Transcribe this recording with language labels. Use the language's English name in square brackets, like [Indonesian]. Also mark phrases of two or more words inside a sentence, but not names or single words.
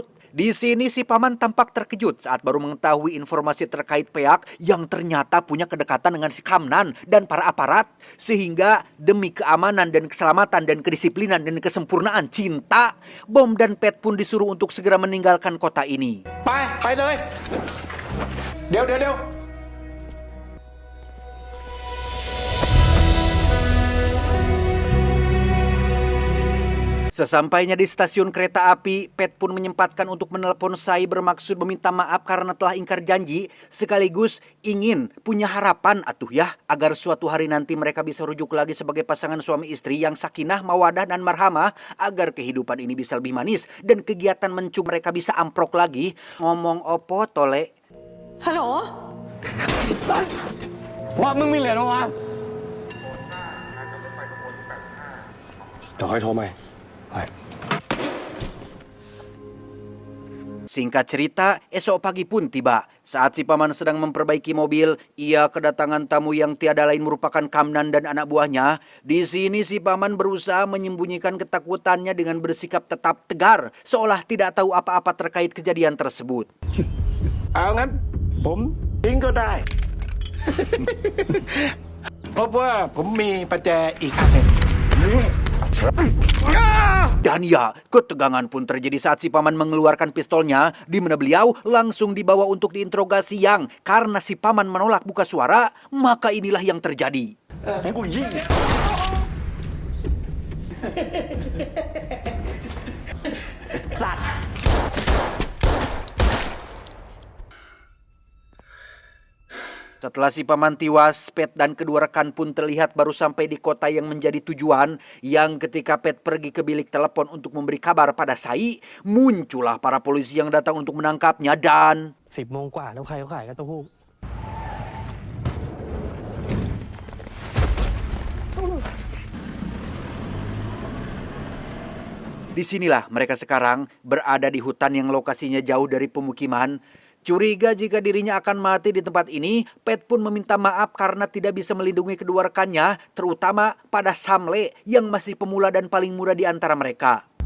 [Indonesian] Di sini si paman tampak terkejut saat baru mengetahui informasi terkait Peak yang ternyata punya kedekatan dengan si Kamnan dan para aparat, sehingga demi keamanan dan keselamatan dan kedisiplinan dan kesempurnaan cinta, Bom dan Pet pun disuruh untuk segera meninggalkan kota ini. [Thai] ไปเลย เดี๋ยว [Indonesian] Sesampainya di stasiun kereta api, Pet pun menyempatkan untuk menelpon Sai bermaksud meminta maaf karena telah ingkar janji, sekaligus ingin punya harapan atuh ya, agar suatu hari nanti mereka bisa rujuk lagi sebagai pasangan suami istri yang sakinah, mawadah, dan marhamah, agar kehidupan ini bisa lebih manis dan kegiatan mencung mereka bisa amprok lagi. [Javanese] Ngomong opo tole? [Thai] ฮัลโหล ว่ามึงมีเหรียญวะเดี๋ยวค่อยโทรใหม่ [Indonesian] Singkat cerita, esok pagi pun tiba. Saat si paman sedang memperbaiki mobil, ia kedatangan tamu yang tiada lain merupakan Kamnan dan anak buahnya. Di sini si paman berusaha menyembunyikan ketakutannya dengan bersikap tetap tegar, seolah tidak tahu apa-apa terkait kejadian tersebut. [Thai] เอางั้นผมทิ้งก็ได้ เพราะว่าผมมีประแจอีกอันหนึ่ง [Indonesian] Dan ya, ketegangan pun terjadi saat si paman mengeluarkan pistolnya, di mana beliau langsung dibawa untuk diinterogasi yang karena si paman menolak buka suara, maka inilah yang terjadi. Setelah si paman tiwas, Pet dan kedua rekan pun terlihat baru sampai di kota yang menjadi tujuan, yang ketika Pet pergi ke bilik telepon untuk memberi kabar pada Sai, muncullah para polisi yang datang untuk menangkapnya dan... [Thai] 10 โมงกว่าแล้วใครเขาขายกระเต้าหู้ [Indonesian] Disinilah mereka sekarang berada di hutan yang lokasinya jauh dari pemukiman. Curiga jika dirinya akan mati di tempat ini, Pet pun meminta maaf karena tidak bisa melindungi kedua rekannya, terutama pada Samle yang masih pemula dan paling muda di antara mereka.